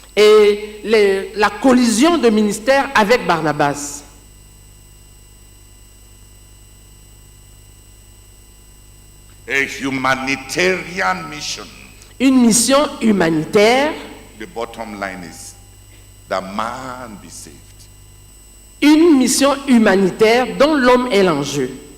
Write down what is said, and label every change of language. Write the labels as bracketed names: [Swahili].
[French] Et la collision de ministère avec Barnabas. [English] A humanitarian mission. [French] Une mission humanitaire, [English] The bottom line is that man be saved. [French] une mission humanitaire dont l'homme est l'enjeu.